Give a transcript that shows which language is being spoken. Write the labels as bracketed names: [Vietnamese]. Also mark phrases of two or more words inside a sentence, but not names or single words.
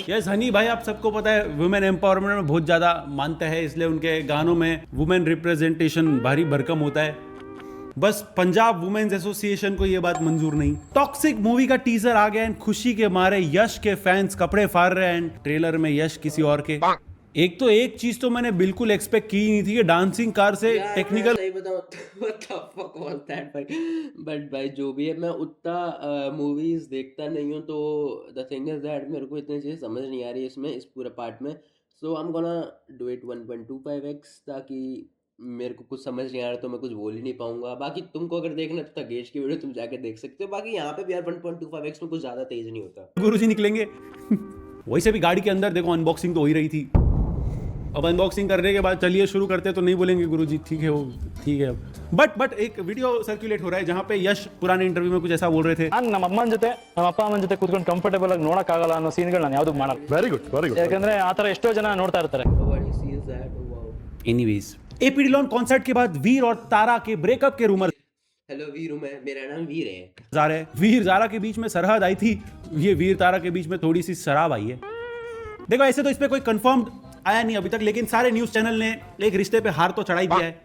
[Hindi] यस हनी भाई, आप सबको पता है [English] women empowerment [Hindi] में बहुत ज्यादा मानते हैं, इसलिए उनके गानों में [English] women representation [Hindi] भारी भरकम होता है। बस पंजाब वुमेन्स एसोसिएशन को ये बात मंजूर नहीं। टॉक्सिक मूवी का टीजर आ गया एंड खुशी के मारे यश के फैंस कपड़े फाड़ रहे हैं एंड ट्रेलर में यश किसी और के। एक चीज तो मैंने बिल्कुल एक्सपेक्ट की नहीं थी कि [English] dancing car [Hindi] से टेक्निकल। सही बताऊं [English] what the fuck was that [Hindi] भाई, बट भाई जो भी है मैं उतना मूवीज देखता नहीं हूँ, तो [English] the thing is that [Hindi] मेरे को इतनी चीजें समझ नहीं आ रही है इसमें, इस पूरे पार्ट में। [English] so I am gonna do it [Hindi] 1.25x ताकि मेरे को कुछ समझ नहीं आ रहा तो मैं कुछ बोल ही नहीं पाऊंगा। बाकी तुमको अगर देखना तो तगेश की वीडियो तुम जाके देख सकते हो। बाकी यहाँ पे भी यार 1.25x में कुछ ज्यादा तेज नहीं होता। गुरुजी निकलेंगे वैसे भी गाड़ी के अंदर देखो अनबॉक्सिंग तो हो ही रही थी। अब अनबॉक्सिंग करने के बाद चलिए शुरू करते हैं तो नहीं बोलेंगे गुरुजी ठीक है, वो ठीक है। बट एक वीडियो सर्कुलेट हो रहा है जहाँ पे यश पुराने इंटरव्यू में कुछ ऐसा बोल रहे थे, [Kannada] ನಮ್ಮ ಅಮ್ಮನ ಜೊತೆ ನಮ್ಮ ಅಪ್ಪ ಅಮ್ಮನ ಜೊತೆ ಕೂತ್ಕೊಂಡು ಕಂಫರ್ಟೇಬಲ್ ಆಗಿ ನೋಡಕ್ ಆಗಲ್ಲ ಅನ್ನೋ ಸೀನ್ಗಳು ನಾನು ಯಾವ್ದು ಮಾಡಲ್ಲ. [English] very good [Kannada] ಯಾಕಂದ್ರೆ ಆ ತರ ಎಷ್ಟೋ ಜನ ನೋಡ್ತಾ ಇರ್ತಾರೆ. [Hindi] एनीवेज एपी डिलॉन कॉन्सर्ट के बाद वीर और तारा के ब्रेकअप के रूमर। हेलो वीर हूँ मैं, मेरा नाम वीर है। जारे वीर जारा के बीच में सरहद आई थी, ये वीर तारा के बीच में थोड़ी सी शराब आई है। देखो ऐसे तो इस पे कोई कंफर्म्ड आया नहीं अभी तक, लेकिन सारे न्यूज चैनल ने एक रिश्ते पे हार तो चढ़ाई दिया है।